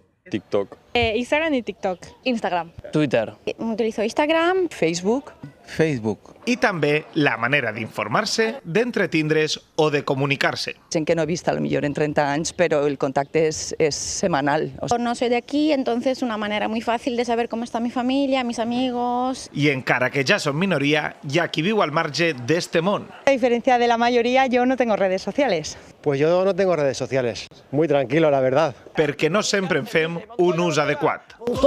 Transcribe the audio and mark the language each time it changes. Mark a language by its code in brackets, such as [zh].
[es] TikTok. Instagram y TikTok. Instagram. Twitter. Utilizo Instagram. Facebook. [ca] I també la manera d'informar-se, d'entretindre's o de comunicar-se. Gent que no he vist [es] a lo millor [ca] en 30 anys, però el contacte és semanal. [es] No soy de aquí, entonces una manera muy fácil de saber cómo está mi familia, mis amigos. [ca] I encara que ja són minoria, hi ha qui viu al marge d'este món. [es] A diferencia de la mayoría, yo no tengo redes sociales. Pues yo no tengo redes sociales. Muy tranquilo, la verdad. [ca] Perquè no sempre en fem un ús adequat.